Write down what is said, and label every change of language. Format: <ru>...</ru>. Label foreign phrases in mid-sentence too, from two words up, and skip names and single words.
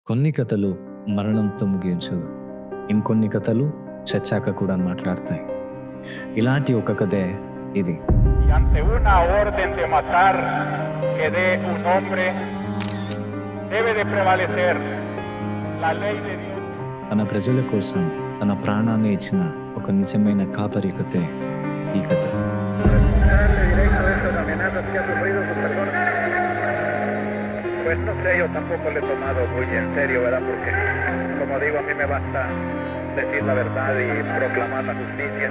<te>కొన్ని కథలు మరణంతో ముగించదు. ఇంకొన్ని కథలు చచ్చాక కూడా మాట్లాడతాయి. ఇలాంటి ఒక కథే ఇది.</te> <es>Y ante una orden de matar que dé un hombre, debe de prevalecer la ley de Dios.</es> <te>తన ప్రజల కోసం తన ప్రాణాన్ని ఇచ్చిన ఒక నిజమైన కాపరి కథే ఈ కథ.</te> <es>Pues no sé, yo tampoco le he tomado muy en serio, ¿verdad? Porque, como digo, a mí me basta decir la verdad y proclamar la justicia.</es>